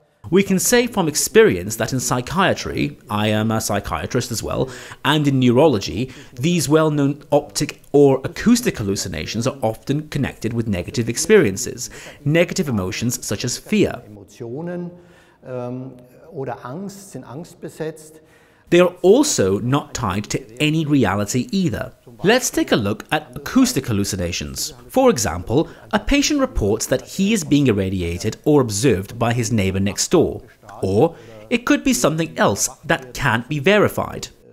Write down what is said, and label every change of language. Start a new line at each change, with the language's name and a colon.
English: We can say from experience that in psychiatry, I am a psychiatrist as well, and in neurology, these well-known optic or acoustic hallucinations are often connected with negative experiences, negative emotions such as fear.
German: Oder Angst, sind angstbesetzt.
English: They are also not tied to any reality either. Let's take a look at acoustic hallucinations. For example, a patient reports that he is being irradiated or observed by his neighbor next door. Or it could be something else that can't be verified.